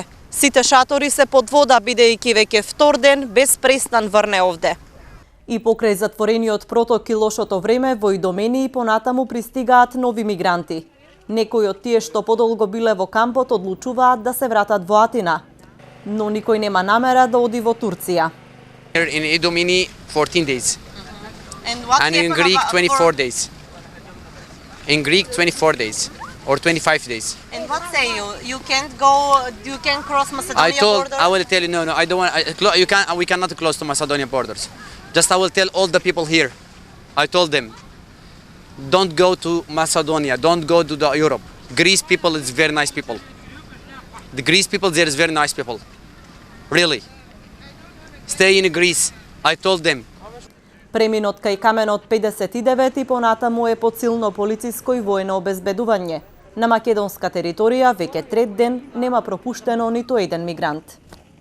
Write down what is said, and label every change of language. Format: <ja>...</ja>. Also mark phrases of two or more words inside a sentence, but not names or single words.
<mk>Сите шатори се под вода, бидејќи веќе втор ден без престан врне овде. И покрај затворениот проток и лошото време, во Идомени и понатаму пристигаат нови мигранти. Некои од тие што подолго биле во кампот одлучуваат да се вратат во Атина. Но никој нема намера да оди во Турција.</mk> <en>In Idomeni 14 days. And in Greek 24 days. In Greek 24 days or 25 days. And what say you? You can cross Macedonia border? I will tell you, no, I don't want, we cannot close to Macedonia borders. Just I will tell all the people here. I told them, don't go to Macedonia, don't go to Europe. Greece people is very nice people. The Greece people there is very nice people. Really. Stay in Greece. I told them.</en> <mk>Преминот кај каменот 59 и понатаму е под силно полициско и воено обезбедување. На македонска територија веќе трет ден нема пропуштено ниту еден мигрант.</mk>